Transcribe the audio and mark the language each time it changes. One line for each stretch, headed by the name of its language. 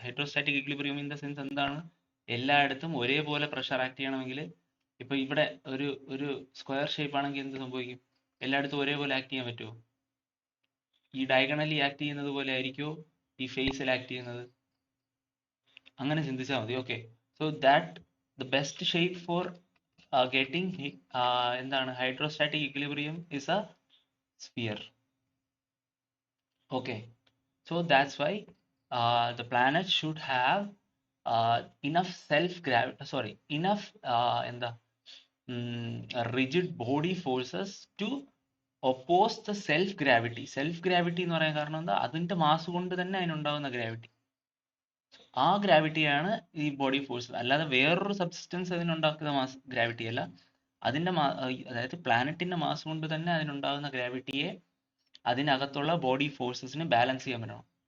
English: Hydrostatic equilibrium in the sense എന്താണ്?
Malayalam: എല്ലായിടത്തും ഒരേപോലെ പ്രഷർ ആക്ട് ചെയ്യണമെങ്കിൽ, ഇപ്പൊ ഇവിടെ ഒരു ഒരു സ്ക്വയർ ഷേപ്പ് ആണെങ്കിൽ എന്ത് സംഭവിക്കും? എല്ലായിടത്തും ഒരേപോലെ ആക്ട് ചെയ്യാൻ പറ്റുമോ? ഈ ഡയഗണലി ആക്ട് ചെയ്യുന്നത് പോലെ ആയിരിക്കുമോ ഈ ഫേസിൽ ആക്ട് ചെയ്യുന്നത്? അങ്ങനെ ചിന്തിച്ചാൽ മതി.
English: Okay, so that the best shape for getting എന്താണ് hydrostatic equilibrium is a sphere. Okay, so that's why the planet should have enough enough എന്താ rigid body forces to oppose the self gravity.
Malayalam: Self gravity എന്ന് പറയാൻ കാരണം എന്താ? അതിന്റെ mass കൊണ്ട് തന്നെ അതിനുണ്ടാകുന്ന gravity. ആ ഗ്രാവിറ്റിയാണ് ഈ ബോഡി ഫോഴ്സ്, അല്ലാതെ വേറൊരു സബ്സിസ്റ്റൻസ് അതിനുണ്ടാക്കുന്ന മാസ് ഗ്രാവിറ്റി അല്ല. അതിന്റെ അതായത് പ്ലാനറ്റിന്റെ മാസ് കൊണ്ട് തന്നെ അതിനുണ്ടാകുന്ന ഗ്രാവിറ്റിയെ അതിനകത്തുള്ള ബോഡി ഫോഴ്സസിന് ബാലൻസ് ചെയ്യാൻ പറ്റണം.